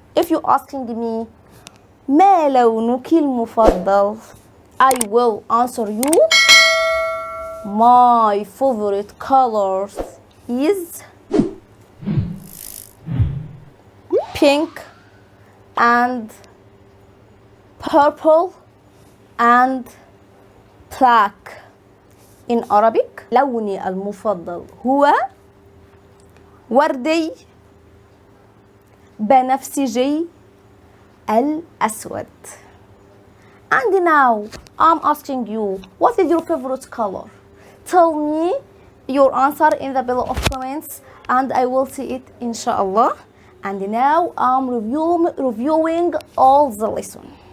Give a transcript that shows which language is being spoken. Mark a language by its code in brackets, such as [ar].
[en] If you asking me [ar] ما لونك المفضل, [en] I will answer you my favorite colors is pink and purple and black. In Arabic [ar] لوني المفضل هو وردي بنفسجي الأسود. [en] And now I'm asking you, what is your favorite color? Tell me your answer in the below of comments and I will see it inshallah. And now I'm reviewing all the lesson.